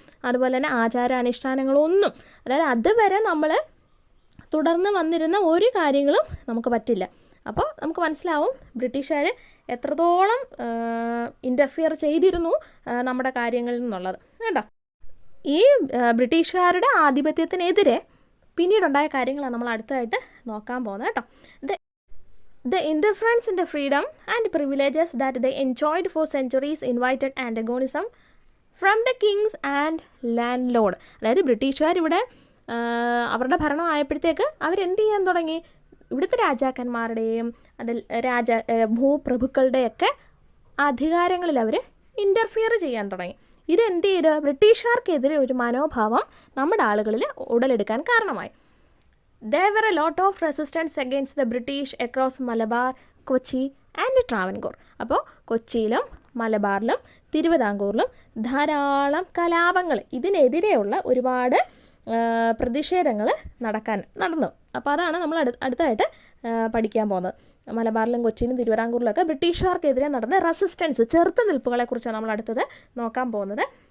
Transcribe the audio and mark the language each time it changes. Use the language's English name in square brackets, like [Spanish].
[Malayalam] അതുപോലെ തന്നെ ആചാരാനുഷ്ഠാനങ്ങളൊന്നും, അതായത് അതുവരെ നമ്മൾ തുടർന്ന് വന്നിരുന്ന ഒരു കാര്യങ്ങളും നമുക്ക് പറ്റില്ല. അപ്പോൾ നമുക്ക് മനസ്സിലാവും ബ്രിട്ടീഷുകാർ എത്രത്തോളം ഇൻ്റർഫിയർ ചെയ്തിരുന്നു നമ്മുടെ കാര്യങ്ങളിൽ നിന്നുള്ളത് കേട്ടോ. ഈ ബ്രിട്ടീഷുകാരുടെ ആധിപത്യത്തിനെതിരെ പിന്നീടുണ്ടായ കാര്യങ്ങളാണ് നമ്മൾ അടുത്തതായിട്ട് നോക്കാൻ പോകുന്നത് കേട്ടോ. [English] The interference in the freedom and privileges that they enjoyed for centuries invited antagonism from the kings and landlord. [Malayalam] അതായത് ബ്രിട്ടീഷുകാർ ഇവിടെ അവരുടെ ഭരണം ആയപ്പോഴത്തേക്ക് അവരെന്ത് ചെയ്യാൻ തുടങ്ങി? ഇവിടുത്തെ രാജാക്കന്മാരുടെയും അതിൽ ഭൂപ്രഭുക്കളുടെയൊക്കെ അധികാരങ്ങളിൽ അവർ ഇൻ്റർഫിയർ ചെയ്യാൻ തുടങ്ങി. ഇതെന്ത് ചെയ്ത് ബ്രിട്ടീഷുകാർക്കെതിരെ ഒരു മനോഭാവം നമ്മുടെ ആളുകളിൽ ഉടലെടുക്കാൻ കാരണമായി. [English] There were a lot of resistance against the British across Malabar, Kochi and Travancore. [Malayalam] അപ്പോൾ കൊച്ചിയിലും മലബാറിലും തിരുവിതാംകൂറിലും ധാരാളം കലാപങ്ങൾ, ഇതിനെതിരെയുള്ള ഒരുപാട് പ്രതിഷേധങ്ങൾ നടന്നു. അപ്പോൾ അതാണ് നമ്മൾ അടുത്തായിട്ട് പഠിക്കാൻ പോകുന്നത്. മലബാറിലും കൊച്ചിയിലും തിരുവിതാംകൂറിലൊക്കെ ബ്രിട്ടീഷുകാർക്കെതിരെ നടന്ന റെസിസ്റ്റൻസ്, ചെറുത്തുനിൽപ്പുകളെക്കുറിച്ചാണ് നമ്മൾ അടുത്തത് നോക്കാൻ പോകുന്നത്.